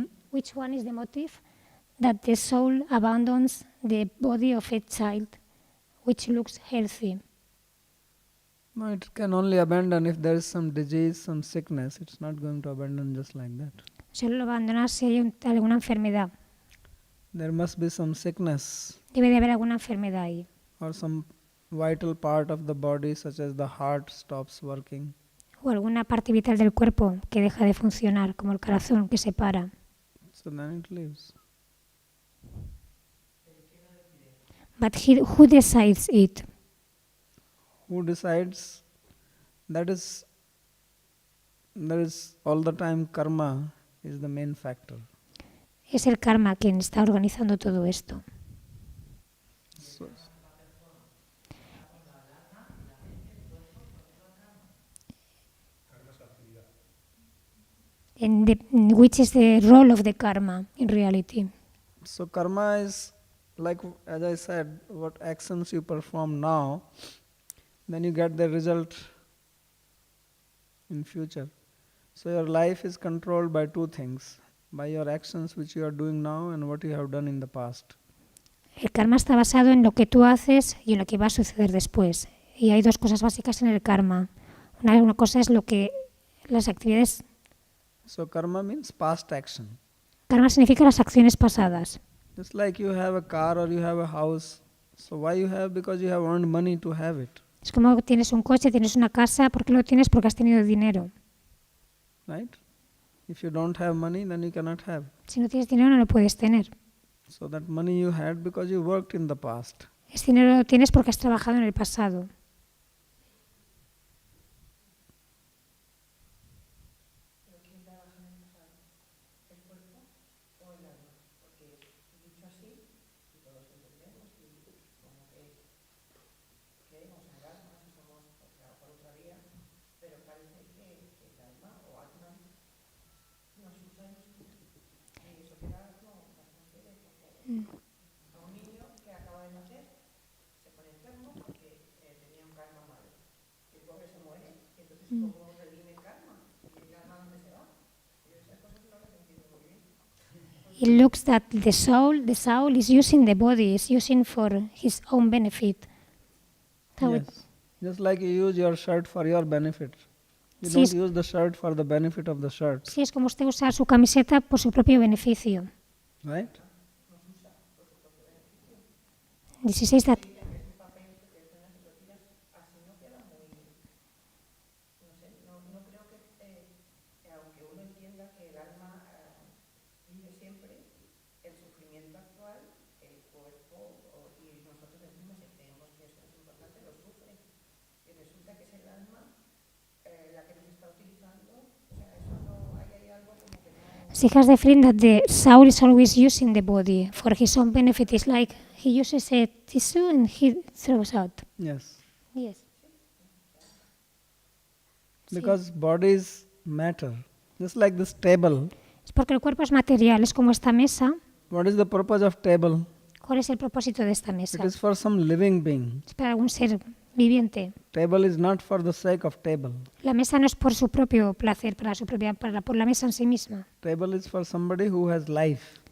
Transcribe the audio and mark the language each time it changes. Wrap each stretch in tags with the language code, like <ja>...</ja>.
<en>Which one is the motive that the soul abandons the body of a child, which looks healthy? No, it can only abandon if there is some disease, some sickness. It's not going to abandon just like that.</en> <es>Solo lo abandona si hay alguna enfermedad.</es> <en>There must be some sickness</en> <es>Debe de haber alguna enfermedad ahí.</es> <en>or some vital part of the body, such as the heart, stops working.</en> <es>O alguna parte vital del cuerpo que deja de funcionar, como el corazón que se para.</es> <en>So then it leaves. But who decides it? Who decides? That is all the time karma is the main factor.</en> <es>Es el karma quien está organizando todo esto.</es> <en>So, And which is the role of the karma in reality? so karma is like, as I said, what actions you perform now, then you get the result in future. So your life is controlled by two things, by your actions which you are doing now and what you have done in the past.</en> <es>El karma está basado en lo que tú haces y en lo que va a suceder después. Y hay dos cosas básicas en el karma. Una cosa es lo que las actividades.</es> <en>So karma means past action.</en> <es>Karma significa las acciones pasadas.</es> <en>Just like you have a car or you have a house. So why you have? Because you have earned money to have it.</en> <es>Es como tienes un coche, tienes una casa. ¿Por qué lo tienes? Porque has tenido dinero.</es> <en>Right? If you don't have money, then you cannot have.</en> <es>Si no tienes dinero, no lo puedes tener.</es> <en>So that money you had because you worked in the past.</en> <es>Ese dinero lo tienes porque has trabajado en el pasado.</es> <en>It looks that the soul is using the body, is using for his own benefit. Yes. Just like you use your shirt for your benefit. You</en> <es>Sí,</es> <en>don't use the shirt for the benefit of the shirt.</en> <es>Sí, es como usted usa su camiseta por su propio beneficio.</es> <en>Right? This is that. She has the feeling that the soul is always using the body for his own benefit. It's like he uses a tissue and he throws out. Yes. Yes. Because bodies matter. Just like this table.</en> <es>Es porque el cuerpo es material, es como esta mesa.</es> <en>What is the purpose of table?</en> <es>¿Cuál es el propósito de esta mesa?</es> <en>It is for some living being.</en> <es>Es para algún ser viviente.</es> <en>Table is not for the sake of table.</en> <es>La mesa no es por su propio placer, por la mesa en sí misma.</es> <en>Table is for somebody who has life.</en>